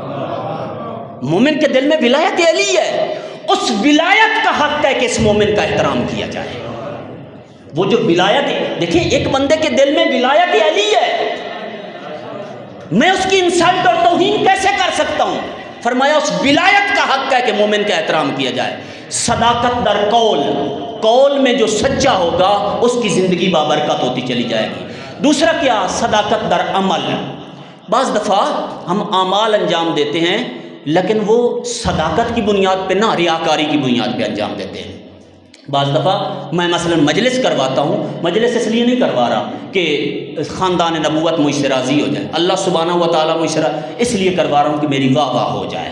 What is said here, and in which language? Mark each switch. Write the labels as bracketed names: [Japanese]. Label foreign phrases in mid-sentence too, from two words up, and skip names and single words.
[Urdu] مومن کے دل میں ولایت علی ہے، اس ولایت کا حق ہے کہ اس مومن کا احترام کیا جائے۔ وہ جو ولایت، دیکھیں ایک بندے کے دل میں ولایت علی ہے، میں اس کی انسلٹ اور توہین کیسے کر سکتا ہوں؟ فرمایا اس ولایت کا حق ہے کہ مومن کا احترام کیا جائے۔ [Persian] صداقت در قول، [Urdu] قول میں جو سچا ہوگا اس کی زندگی بابرکت ہوتی چلی جائے گی۔ دوسرا کیا؟ [Persian] صداقت در عمل۔ [Urdu] بعض دفعہ ہم اعمال انجام دیتے ہیں لیکن وہ صداقت کی بنیاد پہ نہ، ریاکاری کی بنیاد پہ انجام دیتے ہیں۔ بعض دفعہ میں مثلا مجلس کرواتا ہوں، مجلس اس لیے نہیں کروا رہا کہ خاندان نبوت مجھ سے راضی ہو جائے، [Arabic] اللہ سبحانہ و تعالیٰ [Urdu] مجھ سے اس لیے کروا رہا ہوں کہ میری واہ واہ ہو جائے۔